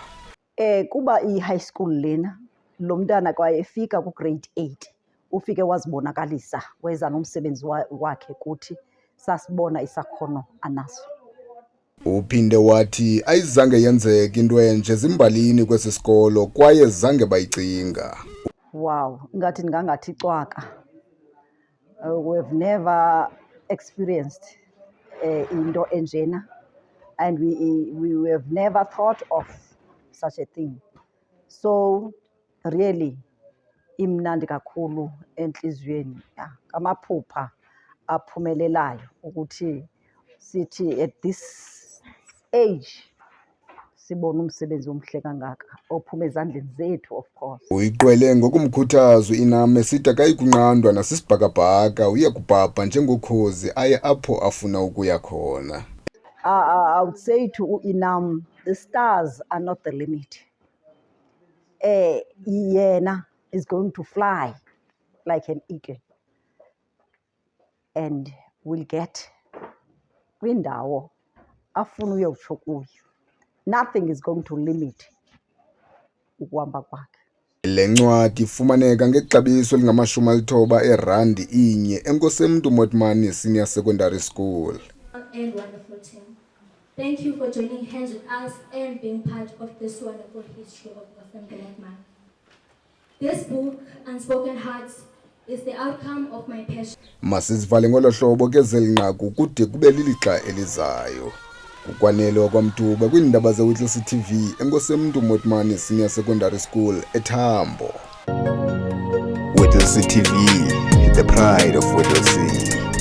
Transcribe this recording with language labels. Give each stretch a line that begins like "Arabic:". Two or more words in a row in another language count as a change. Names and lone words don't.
Xhosa: Kuba i-high school lena lo mntana kwaye efika ku-grade 8 ufike wazibonakalisa weza nomsebenzi wakhe kuthi sasibona isakhono anaso. Uphinde wathi ayizange yenzeke into enje zimbalini kwesi sikolo kwaye zange bayicinga. Wow, ingathi ndingangathi cwaka.
English: We've never experienced
Xhosa: into enjena
English: and we have never thought of such a thing. So really
Xhosa: imnandi kakhulu enhlizweni, ngamaphupha aphumelelayo ukuthi sithi
English: at this age
Xhosa: sibona umsebenzi omhle kangaka ophuma ezandleni zethu,
English: of course.
Xhosa: Uyiqwele ngokumkhuthaza u-Inam esithi akayikunqandwa nasisibhakabhaka uya kubhabha njengokhozi aye apho afuna ukuya khona.
English: I would say to u-Inam, the stars are not the limit. Yena is going to fly like an eagle and will get
Xhosa: kwindawo afuna uyotsho kuyo.
English: Nothing is going to limit
Xhosa: ukuhamba kwakhe. Le ncwadi ifumaneka ngexabiso elingama-90 eerandi inye enkosemntu Mothmani Senior Secondary School.
English: And wonderful team. Thank you for joining hands with us and being part of this wonderful history of Nkosemntu Mothmani. This book, Unspoken Hearts, is the outcome of my passion.
Xhosa: Masizivale ngolo hlobo ke zeli nqaku kude kube lilixa elizayo. Ukwanele wakwamtuba kwiindaba ze-Whittlesea TV enkosemntu Mothmani Senior Secondary School eThambo.
English: Whittlesea TV, the pride of Whittlesea.